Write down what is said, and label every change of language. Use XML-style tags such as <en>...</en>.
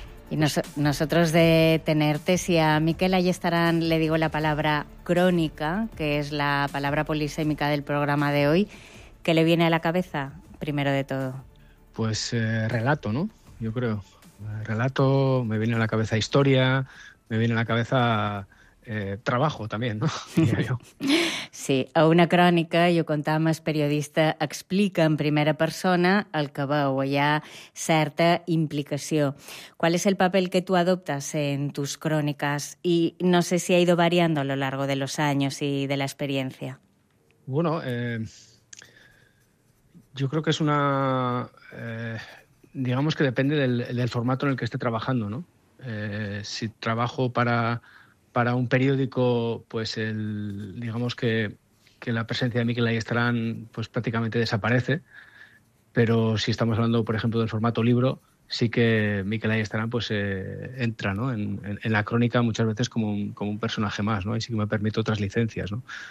<es>Y nosotros de tenerte, si a Miquel Ayestarán le digo la palabra crónica, que es la palabra polisémica del programa de hoy, ¿qué le viene a la cabeza, primero de todo? Pues relato, ¿no? Yo creo. Relato, me viene a la cabeza historia, me viene a la cabeza trabajo también, ¿no?</es> <ca>Sí, a una crònica, i ho contàvem, el periodista explica en primera persona el que veu, hi ha certa implicació.</ca> <es>¿Cuál es el papel que tú adoptas en tus crónicas? Y no sé si ha ido variando a lo largo de los años y de la experiencia. Bueno, yo creo que es una... digamos que depende del formato en el que esté trabajando, ¿no? Si trabajo para un periódico, pues digamos que la presencia de Miquel Ayestarán pues prácticamente desaparece, pero si estamos hablando, por ejemplo, del formato libro, sí que Miquel Ayestarán pues entra, ¿no?, en la crónica muchas veces como un personaje más, ¿no? Y sí que me permite otras licencias, ¿no?</es>